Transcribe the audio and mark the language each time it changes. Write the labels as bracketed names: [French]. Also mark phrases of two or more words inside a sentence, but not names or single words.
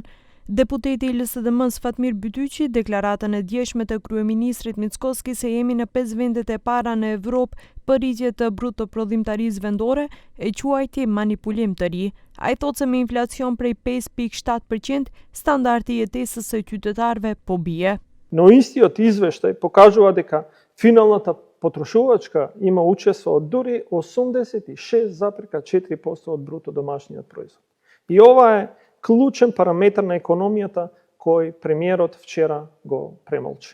[Albanian] Deputeti i LSDM-s Fatmir Bytyqi, deklaratën e djeshme të kryeministrit Mickoski se jemi në 5 vendet e para në Evropë për rritje të bruto prodhimtarisë vendore, e quajti manipulim të ri. Ai thotë se me inflacion prej 5.7%, standardi i jetesës së qytetarëve po bie. [Macedonian] Но истиот извештај покажува дека финалната потрошувачка има учество од дури 86,4% од бруто домашниот производ. И ова е клучен параметар на економијата кој премиерот вчера го премолчи.